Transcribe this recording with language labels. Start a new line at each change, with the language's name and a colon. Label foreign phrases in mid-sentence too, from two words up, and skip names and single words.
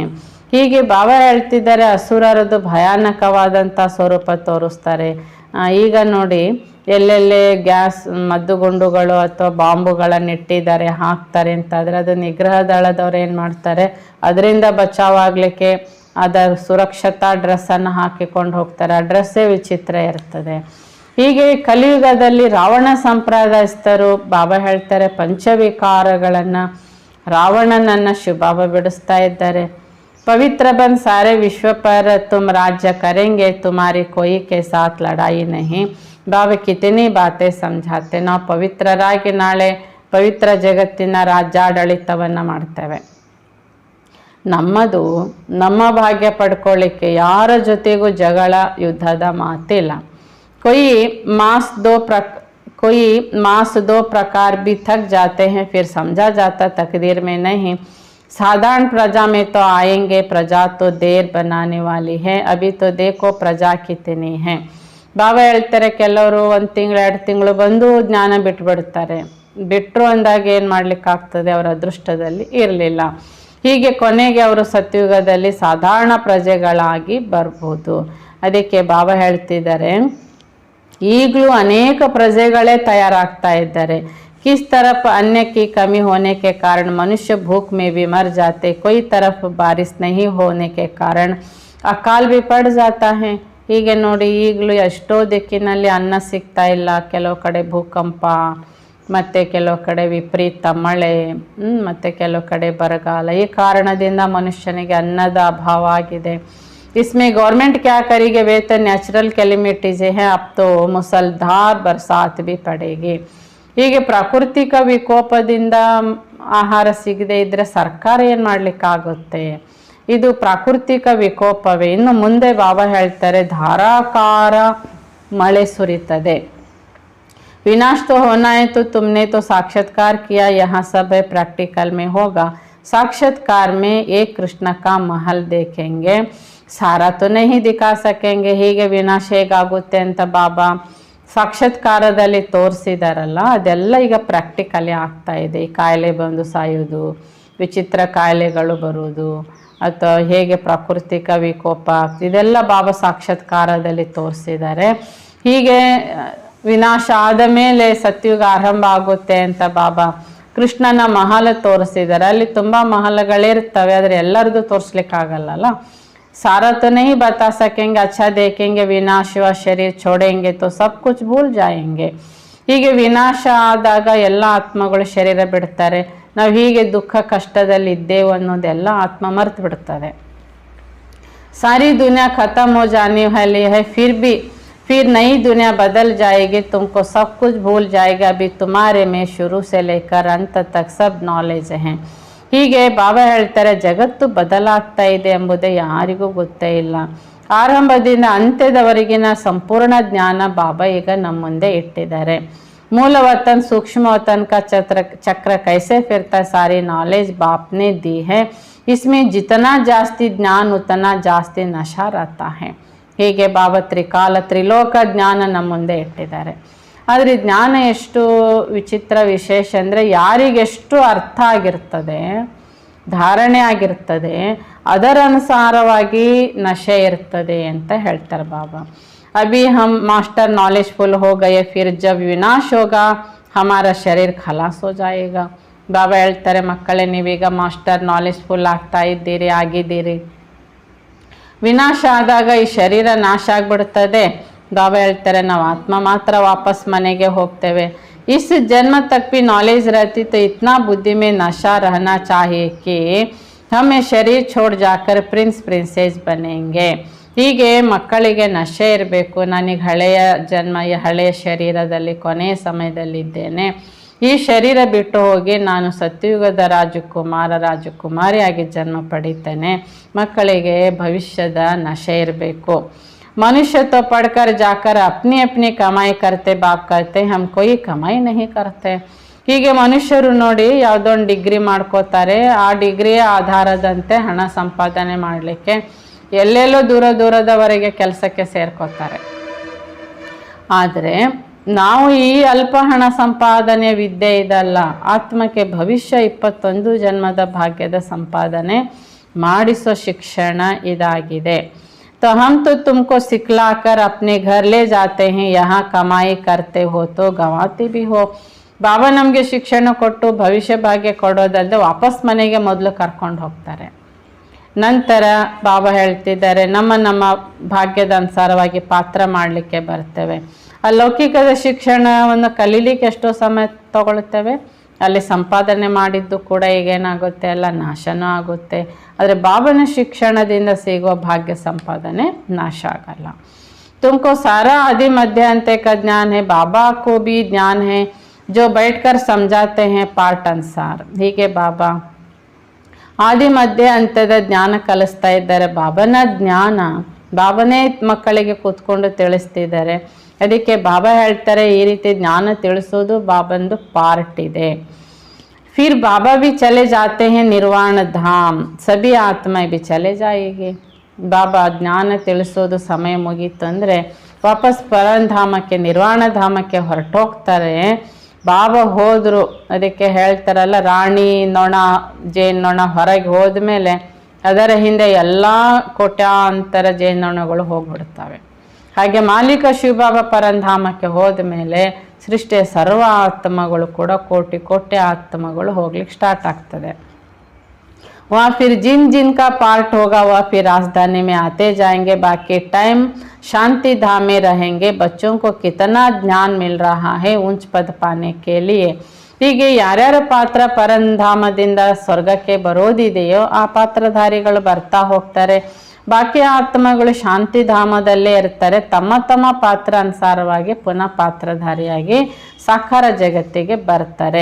Kannada: ಹೀಗೆ ಬಾಬಾ ಹೇಳ್ತಿದ್ದಾರೆ ಅಸುರರದು ಭಯಾನಕವಾದಂಥ ಸ್ವರೂಪ ತೋರಿಸ್ತಾರೆ। ಈಗ ನೋಡಿ ಎಲ್ಲೆಲ್ಲೇ ಗ್ಯಾಸ್ ಮದ್ದುಗುಂಡುಗಳು ಅಥವಾ ಬಾಂಬುಗಳನ್ನು ಇಟ್ಟಿದ್ದಾರೆ, ಹಾಕ್ತಾರೆ ಅಂತಾದರೆ ಅದು ನಿಗ್ರಹ ದಳದವ್ರು ಏನು ಮಾಡ್ತಾರೆ, ಅದರಿಂದ ಬಚಾವಾಗಲಿಕ್ಕೆ ಅದರ ಸುರಕ್ಷತಾ ಡ್ರೆಸ್ಸನ್ನು ಹಾಕಿಕೊಂಡು ಹೋಗ್ತಾರೆ, ಆ ಡ್ರೆಸ್ಸೇ ವಿಚಿತ್ರ ಇರ್ತದೆ। ಹೀಗೆ ಕಲಿಯುಗದಲ್ಲಿ ರಾವಣ ಸಂಪ್ರದಾಯಸ್ಥರು ಬಾಬಾ ಹೇಳ್ತಾರೆ ಪಂಚವಿಕಾರಗಳನ್ನು, ರಾವಣನನ್ನು ಶಿವಬಾಬಾ ಬಿಡಿಸ್ತಾ ಇದ್ದಾರೆ।
Hindi: पवित्र बन सारे विश्व पर तुम राज्य करेंगे, तुम्हारी कोई के साथ लड़ाई नहीं। बाबा कितनी बातें समझाते,
Kannada: ನಾವು ಪವಿತ್ರರಾಗಿ ನಾಳೆ ಪವಿತ್ರ ಜಗತ್ತಿನ ರಾಜ್ಯಾಡಳಿತವನ್ನು ಮಾಡ್ತೇವೆ। ನಮ್ಮದು ನಮ್ಮ ಭಾಗ್ಯ ಪಡ್ಕೊಳ್ಳಿಕ್ಕೆ ಯಾರ ಜೊತೆಗೂ ಜಗಳ ಯುದ್ಧದ ಮಾತಿಲ್ಲ।
Hindi: कोई मास दो प्रकार भी थक जाते हैं, फिर समझा जाता तकदीर में नहीं। साधारण प्रजा में तो आएंगे, प्रजा तो देर बनाने वाली है, अभी तो देखो प्रजा कितनी है।
Kannada: ಬಾಬಾ ಹೇಳ್ತಾರೆ ಕೆಲವರು 1 ತಿಂಗಳು 2 ತಿಂಗಳು ಬಂದು ಜ್ಞಾನ ಬಿಟ್ಬಿಡ್ತಾರೆ, ಬಿಟ್ಟರು ಅಂದಾಗ ಏನು ಮಾಡ್ಲಿಕ್ಕಾಗ್ತದೆ, ಅವರ ಅದೃಷ್ಟದಲ್ಲಿ ಇರಲಿಲ್ಲ. ಹೀಗೆ ಕೊನೆಗೆ ಅವರು ಸತ್ಯುಗದಲ್ಲಿ ಸಾಧಾರಣ ಪ್ರಜೆಗಳಾಗಿ ಬರ್ಬೋದು. ಅದಕ್ಕೆ ಬಾಬಾ ಹೇಳ್ತಿದ್ದಾರೆ, ಈಗಲೂ ಅನೇಕ ಪ್ರಜೆಗಳೇ ತಯಾರಾಗ್ತಾ ಇದ್ದಾರೆ.
Hindi: किस तरफ अन्य की कमी होने के कारण मनुष्य भूख में भी मर जाते, कोई तरफ बारिश नहीं होने के कारण अकाल भी पड़ जाता है.
Kannada: ಹೀಗೆ ನೋಡಿ, ಈಗಲೂ ಎಷ್ಟೋ ದಿಕ್ಕಿನಲ್ಲಿ ಅನ್ನ ಸಿಗ್ತಾ ಇಲ್ಲ, ಕೆಲವು ಕಡೆ ಭೂಕಂಪ, ಮತ್ತು ಕೆಲವು ಕಡೆ ವಿಪರೀತ ಮಳೆ, ಮತ್ತು ಕೆಲವು ಕಡೆ ಬರಗಾಲ. ಈ ಕಾರಣದಿಂದ ಮನುಷ್ಯನಿಗೆ ಅನ್ನದ ಅಭಾವ ಆಗಿದೆ.
Hindi: इसमें गवर्नमेंट क्या करेगी, वे तो
English: natural calamities
Hindi: हैं, अब तो मुसलधार बरसात भी पड़ेगी.
Kannada: ಹೀಗೆ ಪ್ರಾಕೃತಿಕ ವಿಕೋಪದಿಂದ ಆಹಾರ ಸಿಗದೆ ಇದ್ದರೆ ಸರ್ಕಾರ ಏನು ಮಾಡಲಿಕ್ಕಾಗುತ್ತೆ? ಇದು ಪ್ರಾಕೃತಿಕ ವಿಕೋಪವೇ. ಇನ್ನು ಮುಂದೆ ಬಾಬಾ ಹೇಳ್ತಾರೆ, ಧಾರಾಕಾರ ಮಳೆ ಸುರಿತದೆ.
Hindi: विनाश तो होना है तो तुमने तो साक्षात्कार किया, यहाँ सब है प्रैक्टिकल में होगा. साक्षात्कार में एक कृष्ण का महल देखेंगे, सारा तो नहीं दिखा सकेंगे.
Kannada: ಹೀಗೆ ವಿನಾಶ ಹೇಗಾಗುತ್ತೆ ಅಂತ ಬಾಬಾ ಸಾಕ್ಷಾತ್ಕಾರದಲ್ಲಿ ತೋರಿಸಿದಾರಲ್ಲ, ಅದೆಲ್ಲ ಈಗ ಪ್ರಾಕ್ಟಿಕಲಿ ಆಗ್ತಾ ಇದೆ. ಈ ಕಾಯಿಲೆ ಬಂದು ಸಾಯೋದು, ವಿಚಿತ್ರ ಕಾಯಿಲೆಗಳು ಬರುವುದು, ಅಥವಾ ಹೇಗೆ ಪ್ರಾಕೃತಿಕ ವಿಕೋಪ, ಇದೆಲ್ಲ ಬಾಬಾ ಸಾಕ್ಷಾತ್ಕಾರದಲ್ಲಿ ತೋರಿಸಿದ್ದಾರೆ. ಹೀಗೆ ವಿನಾಶ ಆದ ಮೇಲೆ ಸತ್ಯುಗ ಆರಂಭ ಆಗುತ್ತೆ ಅಂತ ಬಾಬಾ ಕೃಷ್ಣನ ಮಹಲ ತೋರಿಸಿದ್ದಾರೆ. ಅಲ್ಲಿ ತುಂಬ ಮಹಲಗಳಿರ್ತವೆ, ಆದರೆ ಎಲ್ಲರದು ತೋರಿಸ್ಲಿಕ್ಕಾಗಲ್ಲ.
Hindi: सारा तो नहीं बता सकेंगे, अच्छा देखेंगे, विनाश व शरीर छोड़ेंगे तो सब कुछ भूल जाएंगे.
Kannada: ಹೀಗೆ ವಿನಾಶ ಆದಾಗ ಎಲ್ಲ ಆತ್ಮಗಳು ಶರೀರ ಬಿಡ್ತಾರೆ. ನಾವು ಹೀಗೆ ದುಃಖ ಕಷ್ಟದಲ್ಲಿ ಇದ್ದೇವೆ ಅನ್ನೋದೆಲ್ಲ ಆತ್ಮ ಮರ್ತು ಬಿಡ್ತದೆ.
Hindi: सारी दुनिया खत्म हो जाने वाली है, फिर नई दुनिया बदल जाएगी, तुमको सब कुछ भूल जाएगा. अभी तुम्हारे में शुरू से लेकर अंत तक सब नॉलेज है.
Kannada: ಹೀಗೆ ಬಾಬಾ ಹೇಳ್ತಾರೆ, ಜಗತ್ತು ಬದಲಾಗ್ತಾ ಇದೆ ಎಂಬುದೇ ಯಾರಿಗೂ ಗೊತ್ತೇ ಇಲ್ಲ. ಆರಂಭದಿಂದ ಅಂತ್ಯದವರೆಗಿನ ಸಂಪೂರ್ಣ ಜ್ಞಾನ ಬಾಬಾ ಈಗ ನಮ್ಮ ಮುಂದೆ ಇಟ್ಟಿದ್ದಾರೆ.
Hindi: मूल वतन सूक्ष्म वतन का चक्र कैसे फिरता, सारी नॉलेज बाप ने दी है. इसमें जितना जास्ती ज्ञान उतना जास्ती नशा रहता है.
Kannada: ಹೀಗೆ ಬಾಬಾ ತ್ರಿಲೋಕ ಜ್ಞಾನ ನಮ್ಮ ಮುಂದೆ ಇಟ್ಟಿದ್ದಾರೆ. ಆದರೆ ಜ್ಞಾನ ಎಷ್ಟು ವಿಚಿತ್ರ ವಿಶೇಷ ಅಂದರೆ, ಯಾರಿಗೆಷ್ಟು ಅರ್ಥ ಆಗಿರ್ತದೆ, ಧಾರಣೆ ಆಗಿರ್ತದೆ, ಅದರ ಅನುಸಾರವಾಗಿ ನಶೆ ಇರ್ತದೆ ಅಂತ ಹೇಳ್ತಾರೆ ಬಾಬಾ.
Hindi: अभी हम
English: master knowledgeful
Hindi: हो गए, फिर जब विनाश होगा हमारा शरीर खलास हो जाएगा.
Kannada: ಬಾಬಾ ಹೇಳ್ತಾರೆ, ಮಕ್ಕಳೇ ನೀವೀಗ
English: master knowledgeful
Kannada: ಆಗ್ತಾ ಇದ್ದೀರಿ, ಆಗಿದ್ದೀರಿ. ವಿನಾಶ ಆದಾಗ ಈ ಶರೀರ ನಾಶ ಆಗಿಬಿಡ್ತದೆ. ಬಾಬಾ ಹೇಳ್ತಾರೆ, ನಾವು ಆತ್ಮ ಮಾತ್ರ ವಾಪಸ್ ಮನೆಗೆ ಹೋಗ್ತೇವೆ.
Hindi: इस जन्म तक भी नॉलेज रहती तो इतना बुद्धि में नशा रहना चाहिए कि हम शरीर छोड़ जाकर
English: prince princess
Hindi: बनेंगे.
Kannada: ಹೀಗೆ ಮಕ್ಕಳಿಗೆ ನಶೆ ಇರಬೇಕು. ನನಗೆ ಹಳೆಯ ಜನ್ಮ, ಈ ಹಳೆಯ ಶರೀರದಲ್ಲಿ ಕೊನೆಯ ಸಮಯದಲ್ಲಿದ್ದೇನೆ, ಈ ಶರೀರ ಬಿಟ್ಟು ಹೋಗಿ ನಾನು ಸತ್ಯಯುಗದ ರಾಜಕುಮಾರಿಯಾಗಿ ಜನ್ಮ ಪಡಿತೇನೆ. ಮಕ್ಕಳಿಗೆ ಭವಿಷ್ಯದ ನಶೆ ಇರಬೇಕು.
Hindi: मनुष्य तो पढ़कर जाकर अपनी अपनी कमाई करते, बाप कहते हम कोई कमाई नहीं करते.
Kannada: ಹೀಗೆ ಮನುಷ್ಯರು ನೋಡಿ ಯಾವುದೊಂದು ಡಿಗ್ರಿ ಮಾಡ್ಕೋತಾರೆ, ಆ ಡಿಗ್ರಿಯ ಆಧಾರದಂತೆ ಹಣ ಸಂಪಾದನೆ ಮಾಡಲಿಕ್ಕೆ ಎಲ್ಲೆಲ್ಲೋ ದೂರದವರೆಗೆ ಕೆಲಸಕ್ಕೆ ಸೇರ್ಕೋತಾರೆ. ಆದರೆ ನಾವು ಈ ಅಲ್ಪ ಹಣ ಸಂಪಾದನೆ ವಿದ್ಯೆ ಇದಲ್ಲ, ಆತ್ಮಕ್ಕೆ ಭವಿಷ್ಯ 21 ಜನ್ಮದ ಭಾಗ್ಯದ ಸಂಪಾದನೆ ಮಾಡಿಸೋ ಶಿಕ್ಷಣ ಇದಾಗಿದೆ.
Hindi: तो हम तो तुमको सिखलाकर अपने घर ले जाते हैं, यहाँ कमाई करते हो तो गंवाते भी हो.
Kannada: ಬಾಬಾ ನಮಗೆ ಶಿಕ್ಷಣ ಕೊಟ್ಟು ಭವಿಷ್ಯ ಭಾಗ್ಯ ಕೊಡೋದಲ್ಲದೆ ವಾಪಸ್ ಮನೆಗೆ ಮೊದಲು ಕರ್ಕೊಂಡು ಹೋಗ್ತಾರೆ. ನಂತರ ಬಾಬಾ ಹೇಳ್ತಿದ್ದಾರೆ, ನಮ್ಮ ಭಾಗ್ಯದ ಅನುಸಾರವಾಗಿ ಪಾತ್ರ ಮಾಡಲಿಕ್ಕೆ ಬರ್ತೇವೆ. ಆ ಲೌಕಿಕದ ಶಿಕ್ಷಣವನ್ನು ಕಲೀಲಿಕ್ಕೆ ಎಷ್ಟೋ ಸಮಯ ತಗೊಳ್ತೇವೆ. ಅಲ್ಲಿ ಸಂಪಾದನೆ ಮಾಡಿದ್ದು ಕೂಡ ಈಗೇನಾಗುತ್ತೆ, ಎಲ್ಲ ನಾಶನೂ ಆಗುತ್ತೆ. ಆದರೆ ಬಾಬನ ಶಿಕ್ಷಣದಿಂದ ಸಿಗುವ ಭಾಗ್ಯ ಸಂಪಾದನೆ ನಾಶ ಆಗಲ್ಲ.
Hindi: तुमको सारा आदि मध्य अंत्य का ज्ञान है, बाबा को भी ज्ञान है जो बैठकर समझाते हैं पार्ट अनुसार.
Kannada: ಹೀಗೆ ಬಾಬಾ ಆದಿ ಮಧ್ಯ ಅಂತ್ಯದ ಜ್ಞಾನ ಕಲಿಸ್ತಾ ಇದ್ದಾರೆ. ಬಾಬನ ಜ್ಞಾನ ಬಾಬನೇ ಮಕ್ಕಳಿಗೆ ಕೂತ್ಕೊಂಡು ತಿಳಿಸ್ತಿದ್ದಾರೆ. ಅದಕ್ಕೆ ಬಾಬಾ ಹೇಳ್ತಾರೆ, ಈ ರೀತಿ ಜ್ಞಾನ ತಿಳಿಸೋದು ಬಾಬಂದು ಪಾರ್ಟ್ ಇದೆ.
Hindi: फिर बाबा भी चले जाते हैं निर्वाण धाम, सभी आत्मा भी चले जाएगी.
Kannada: ಬಾಬಾ ಜ್ಞಾನ ತಿಳಿಸೋದು ಸಮಯ ಮುಗೀತು ಅಂದರೆ ವಾಪಸ್ ಪರಂಧಾಮಕ್ಕೆ, ನಿರ್ವಾಣ ಧಾಮಕ್ಕೆ ಹೊರಟೋಗ್ತಾರೆ. ಬಾಬಾ ಹೋದರು, ಅದಕ್ಕೆ ಹೇಳ್ತಾರಲ್ಲ, ರಾಣಿ ನೊಣ ಜೇನ್ನೊಣ ಹೊರಗೆ ಹೋದ್ಮೇಲೆ ಅದರ ಹಿಂದೆ ಎಲ್ಲ ಕೋಟ್ಯಾಂತರ ಜೇನ್ನೊಣಗಳು ಹೋಗ್ಬಿಡ್ತವೆ. ಹಾಗೆ ಮಾಲೀಕ ಶಿವಬಾಬಾ ಪರಂಧಾಮಕ್ಕೆ ಹೋದ ಮೇಲೆ ಸೃಷ್ಟಿಯ ಸರ್ವ ಆತ್ಮಗಳು ಕೂಡ ಕೋಟಿ ಕೋಟಿ ಆತ್ಮಗಳು ಹೋಗ್ಲಿಕ್ಕೆ ಸ್ಟಾರ್ಟ್ ಆಗ್ತದೆ.
Hindi: वहाँ फिर जिन जिन का पार्ट होगा वह फिर राजधानी में आते जाएंगे. बाकी टाइम शांति धाम में रहेंगे. बच्चों को कितना ज्ञान मिल रहा है ऊंच पद पाने के लिए.
Kannada: ಹೀಗೆ ಯಾರ್ಯಾರ ಪಾತ್ರ ಪರಂಧಾಮದಿಂದ ಸ್ವರ್ಗಕ್ಕೆ ಬರೋದಿದೆಯೋ ಆ ಪಾತ್ರಧಾರಿಗಳು ಬರ್ತಾ ಹೋಗ್ತಾರೆ. ಬಾಕಿ ಆತ್ಮಗಳು ಶಾಂತಿಧಾಮದಲ್ಲೇ ಇರ್ತಾರೆ. ತಮ್ಮ ತಮ್ಮ ಪಾತ್ರ ಅನುಸಾರವಾಗಿ ಪುನಃ ಪಾತ್ರಧಾರಿಯಾಗಿ ಸಾಕಾರ ಜಗತ್ತಿಗೆ ಬರ್ತಾರೆ.